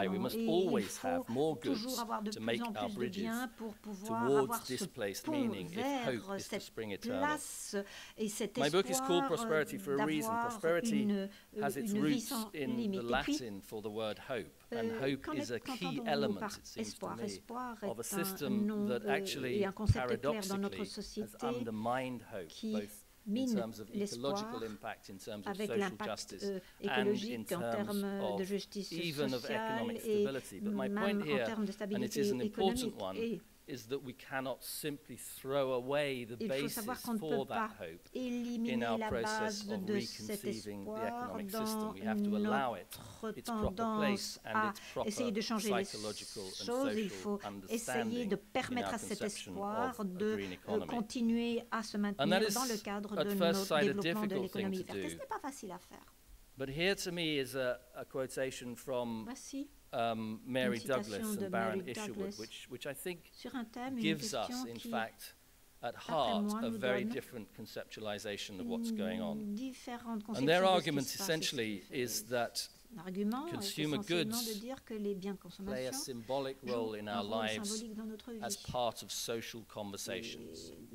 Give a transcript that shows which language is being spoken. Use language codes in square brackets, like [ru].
[fr] Et il faut toujours avoir de plus en plus de biens pour pouvoir avoir ce pont vers cette place et cet espoir d'avoir une vie sans limite. [en] Word hope, and hope is a key element, it seems to me, of a system that actually paradoxically has undermined hope, both in terms of ecological impact, in terms of social justice, and in terms of even of economic stability. But my point here, and it is an important one, is that we cannot simply throw away the basis for that hope in our process of reconceiving the economic system. We have to allow it its proper place and its proper psychological and social understanding in our conception of a green economy. [fr] Continuer à se maintenir dans le cadre de notre développement de l'économie verte. Ce n'est pas facile à faire. [en] But here to me is a quotation from Mary Douglas and Baron Isherwood, which I think gives us, in fact, at heart, a very different conceptualization of what's going on. And their argument essentially is that consumer goods play a symbolic role in our lives as part of social conversations.